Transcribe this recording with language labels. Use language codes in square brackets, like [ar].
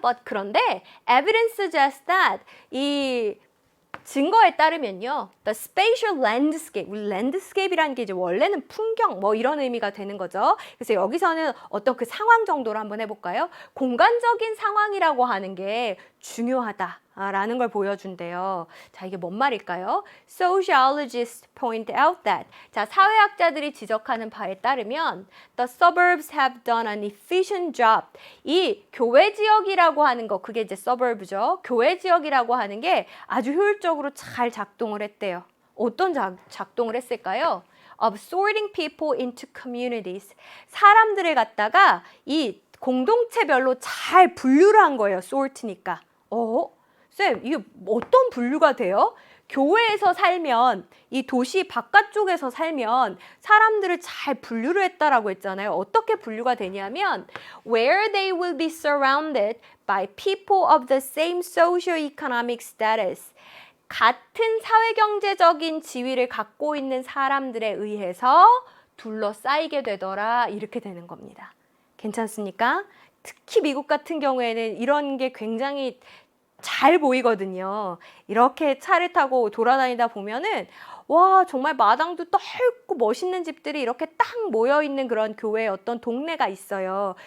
[ko] But 그런데 [en] evidence suggests that [ko] 이 증거에 따르면요. [en] The spatial landscape, [ko] 우리 landscape이라는 게 이제 원래는 풍경 뭐 이런 의미가 되는 거죠. 그래서 여기서는 어떤 그 상황 정도로 한번 해볼까요? 공간적인 상황이라고 하는 게 중요하다라는 걸 보여준대요. 자, 이게 뭔 말일까요? [en] Sociologists point out that. [ko] 자, 사회학자들이 지적하는 바에 따르면 [en] the suburbs have done an efficient job. [ko] 이 교외 지역이라고 하는 거, 그게 이제 suburb죠. 교외 지역이라고 하는 게 아주 효율적으로 잘 작동을 했대요. 어떤 작동을 했을까요? [en] Of sorting people into communities. [ko] 사람들을 갖다가 이 공동체별로 잘 분류를 한 거예요. sort니까. 쌤, 이게 어떤 분류가 돼요? 교회에서 살면, 이 도시 바깥쪽에서 살면 사람들을 잘 분류를 했다라고 했잖아요. 어떻게 분류가 되냐면 [en] where they will be surrounded by people of the same socio-economic status. [ko] 같은 사회경제적인 지위를 갖고 있는 사람들에 의해서 둘러싸이게 되더라. 이렇게 되는 겁니다. 괜찮습니까? 특히 미국 같은 경우에는 이런 게 굉장히 잘 보이거든요. 이렇게 차를 타고 돌아다니다 보면은 와, 정말 마당도 넓고 멋있는 집들이 이렇게 딱 모여있는 그런 교회의 어떤 동네가 있어요.